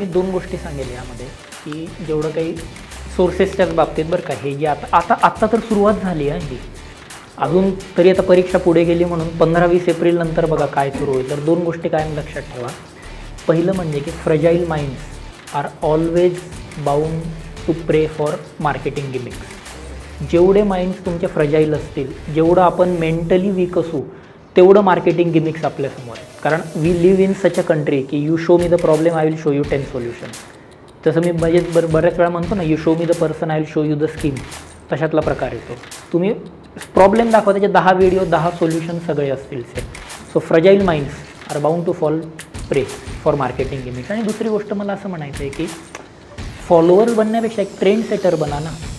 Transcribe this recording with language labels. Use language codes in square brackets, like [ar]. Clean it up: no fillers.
[mr] मी 2 गोष्टी सांगेल यामध्ये की जेवढं काही सोर्सेसच्याच बाबतीत बरं का, हे जे आता तर सुरुवात झाली आहे ही, अजून तरी आता परीक्षा पुढे गेली म्हणून 15-20 एप्रिल नंतर बघा काय सुरू होईल. तर 2 गोष्टी कायम लक्षात ठेवा. पहिलं म्हणजे की [en] Fragile minds are always bound to prey for marketing gimmicks. [mr] जेवढे माइंड्स तुमचे फ्रजाईल असतील, जेवढं आपण मेंटली वीक असू, तेवढं मार्केटिंग गिमिक्स आपल्यासमोर आहे. [en] कारण we live in such a country की you show me the problem, I will show you 10 solution. [mr] जसं मी म्हणजे बऱ्याच वेळा म्हणतो ना, [en] You show me the person, I will show you the scheme. [mr] तशातला प्रकार येतो. तुम्ही प्रॉब्लेम दाखवा, त्याचे 10 व्हिडिओ 10 सोल्युशन सगळे असतील same. [en] So fragile minds are bound to fall prey for marketing gimmicks. [mr] आणि दुसरी गोष्ट मला असं म्हणायचं आहे की फॉलोअर्स बनण्यापेक्षा एक ट्रेंड सेटर बना ना.